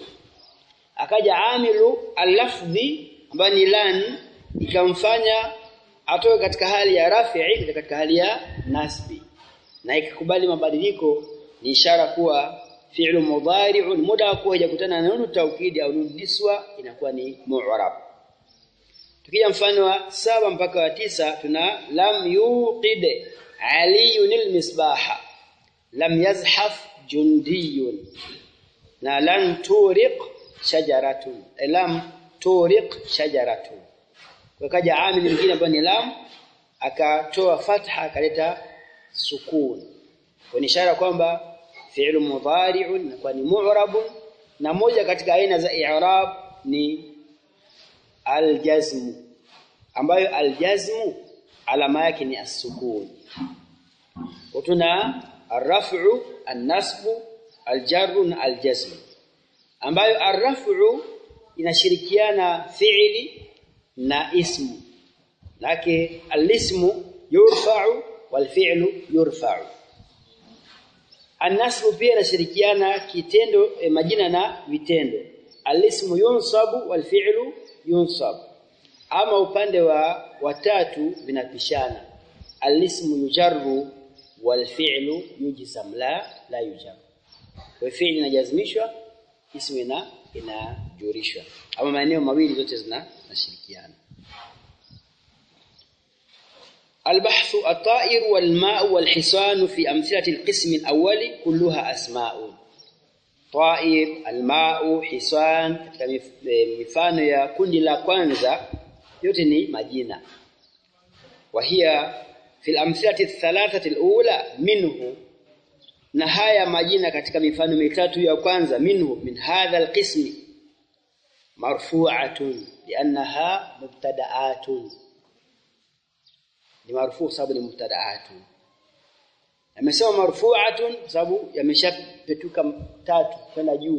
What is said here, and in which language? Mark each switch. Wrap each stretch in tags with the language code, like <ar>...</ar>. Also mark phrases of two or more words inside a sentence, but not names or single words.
<sw>Akaja</sw> <ar>عامل اللفظي</ar> <sw>ambayo ni lan, ikamfanya atoke katika hali ya rafi'i katika hali ya nasbi, na ikikubali mabadiliko ni ishara kuwa</sw> <ar>فعل مضارع</ar> <sw>muda kuwa hajakutana na</sw> <ar>نون التوكيد</ar> <sw>au</sw> <ar>نون النسوة</ar> <sw>inakuwa ni mu'rab. Tukija mfano wa 7 mpaka wa 9 tuna</sw> <ar>لم يوقد علي المصباح لم يزحف جندي, na لن تورق شجرة لم تورق شجرة.</ar> <sw>Wakaja amili mwingine ambaye ni lam, akatoa fatha akaleta sukun, kwa ishara kwamba</sw> <ar>فعل مضارع</ar> <sw>inakuwa ni mu'rabun, na moja katika aina za i'rab ni al-jazm, ambayo al-jazm alama yake ni as-sukun.</sw> <ar>Tuna الرفع النصب الجر na al-jazm,</ar> <sw>ambayo ar-raf'u inashirikiana fi'li na ismu, lake</sw> <ar>الاسم يرفع والفعل يرفع.</ar> <sw>An-nasbu pia inashirikiana kitendo majina na vitendo,</sw> <ar>الاسم ينصب والفعل ينصب.</ar> <sw>Ama upande wa watatu vinapishana,</sw> <ar>الاسم يجر والفعل يجزم لا يجر.</ar> <sw>Kwa fi'li inajazmishwa, ismu inajurishwa, ama maeneo mawili zote zinashirikiana.</sw> <ar>البحث الطائر والماء والحصان في أمثلة القسم الأول كلها أسماء. طائر, الماء, حصان</ar> <sw>katika mifano ya kundi la kwanza yote ni majina.</sw> <ar>وهي في الأمثلة الثلاثة الأولى منه,</ar> <sw>na haya majina katika mifano mitatu ya kwanza</sw> <ar>منه من هذا القسم مرفوعة لأنها مبتدآت,</ar> <sw>ni marfu' sababu ni mubtada'atun. Amesema marfu'atun sababu yameshapetuka tatu kwenda juu.</sw>